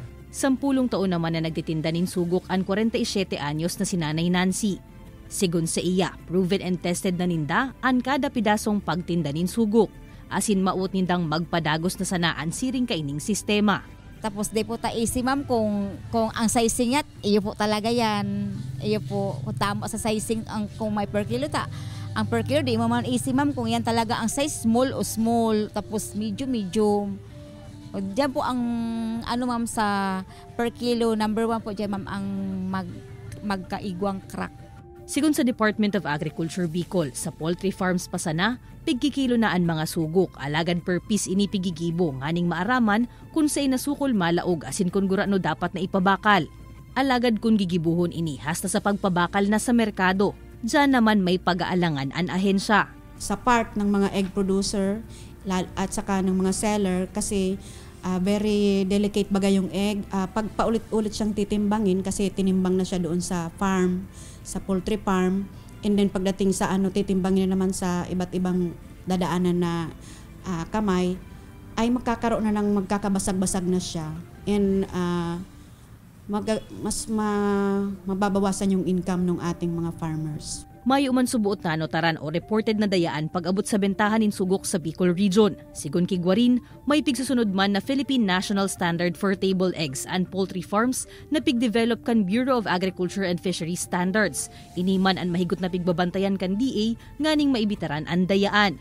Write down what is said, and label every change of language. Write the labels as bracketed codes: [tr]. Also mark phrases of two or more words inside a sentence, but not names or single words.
[bik] 10 taon naman na nagtitinda nin sugok ang 47 anyos na si Nanay Nancy. Sigun sa iya, [en] proven and tested [bik] na ninda ang kada pidasong pagtinda nin sugok. Asin maut nindang magpadagos na sanaan siring kaining sistema. Tapos di po taisi ma'am kung ang sizing niya, iyo po talaga yan. Iyo po, kung tama sa sizing kung may [en] per kilo [bik] ang [en] per kilo [bik] di mo man isi ma'am kung yan talaga ang [en] size small [bik] o small, tapos medium. Diyan po ang ma'am sa [en] per kilo, [bik] number 1 po diyan ma'am ang magkaigwang crack. Sigun sa Department of Agriculture Bicol, sa [en] poultry farms [bik] pa sana, pigkikilo na ang mga sugok, alagad [en] per piece [bik] ini pigigibo, nganing maaraman kung sa inasukol malaog asin kung gurano dapat na ipabakal. Alagad kung gigibuhon ini hasta sa pagpabakal na sa merkado, dyan naman may pag-aalangan ang ahensya. [tl] Sa part ng mga [en] egg producer [tl] at saka ng mga seller kasi [en] very delicate [tl] bagay yung egg. Pag paulit-ulit siyang titimbangin kasi tinimbang na siya doon sa farm, sa [en] poultry farm, and then [tl] pagdating sa titimbangin na naman sa iba't ibang dadaanan na kamay, ay magkakaroon na ng magkakabasag-basag na siya, and mababawasan yung income ng ating mga farmers. [bik] May uman subuot na notaran o reported na dayaan pag-abot sa bentahan in sugok sa Bicol Region. Sigun kigwarin, may pigsusunod man na Philippine National Standard for Table Eggs and Poultry Farms na pigdevelop kan Bureau of Agriculture and Fisheries Standards. Iniman ang mahigot na pigbabantayan kan DA nganing maibitaran ang dayaan.